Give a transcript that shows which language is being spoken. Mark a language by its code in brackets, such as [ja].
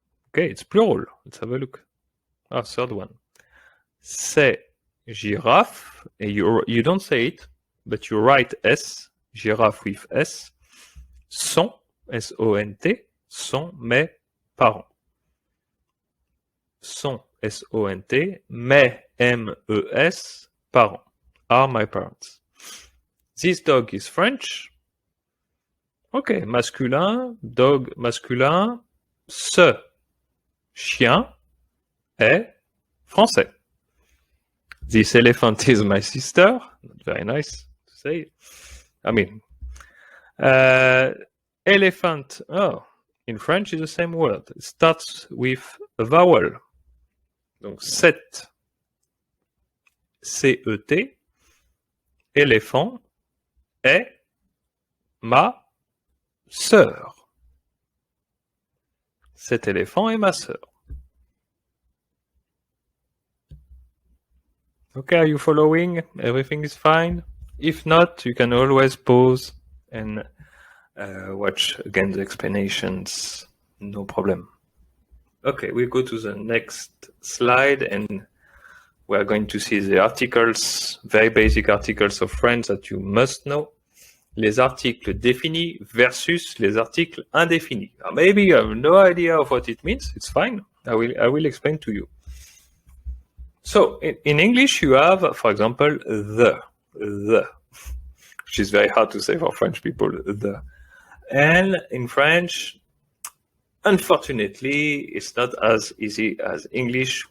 [en] Okay, it's plural. Let's have a look. Third one. [fr] Ces girafes, [en] and you don't say it, but you write S, giraffe with S, [fr] sont, S-O-N-T, sont mes parents. Sont, S-O-N-T, mes, M-E-S, parents, [en] are my parents. This dog is French. [fr] Okay, masculin, dog masculin, ce chien est français. [en] This elephant is my sister. Not very nice to say. I mean, elephant, in French is the same word. It starts with a vowel. [fr] Donc, cet, C-E-T, éléphant, est ma sœur. Cet éléphant est ma sœur. [en] Okay, are you following? Everything is fine? If not, you can always pause and watch again the explanations. No problem. Okay, we go to the next slide and we are going to see the articles, very basic articles of French that you must know. [fr] Les articles définis versus les articles indéfinis. [en] Maybe you have no idea of what it means. It's fine. I will explain to you. So in English, you have, for example, the, which is very hard to say for French people, the. And in French, unfortunately, it's not as easy as English.